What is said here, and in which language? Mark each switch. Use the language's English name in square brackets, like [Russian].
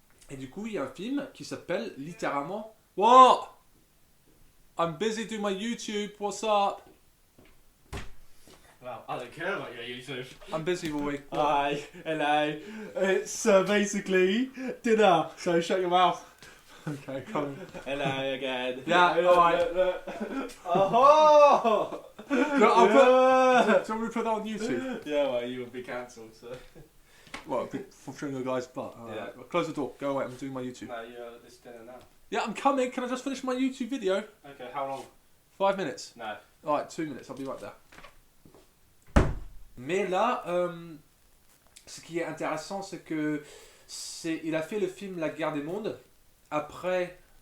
[French] Et du coup, il y a un film qui s'appelle littéralement What? [English] I'm busy doing my YouTube, what's up? Well, I don't care about your YouTube. I'm busy, boy. Hi, hello. It's basically dinner, so shut your mouth. Okay, come. Hello again. Yeah, Look, alright. look, look. Oh! I'll put, do you want me to put that on YouTube? Yeah, well, you will be cancelled, so. What, for showing the guy's butt? Alright, Yeah. well, close the door, go away, I'm doing my YouTube. No, you're this dinner now. Yeah, I'm coming, can I just finish my YouTube video? Okay, how long? 5 minutes. No. Alright, 2 minutes, I'll be right there. [French] Mais là, ce qui est intéressant, c'est que il a fait le film La Guerre des Mondes après